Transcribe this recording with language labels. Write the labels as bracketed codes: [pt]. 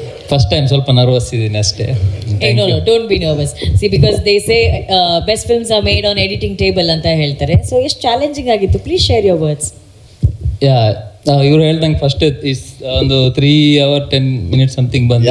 [kn] First time ಸ್ವಲ್ಪ nervous ಇದ್ದೀನಿ ಅಷ್ಟೇ. [en] No, don't be nervous. See, because they say best films are made on editing table [kn] ಅಂತ ಹೇಳ್ತಾರೆ. So ಎಷ್ಟು challenging ಆಗಿತ್ತು? [en] Please share your words. [kn] ಯಾ, ಇವರು ಹೇಳ್ದಂಗೆ ಫಸ್ಟ್ ಇಸ್ ಒಂದು 3 hours 10 minutes ಸಮಥಿಂಗ್ ಬಂದು.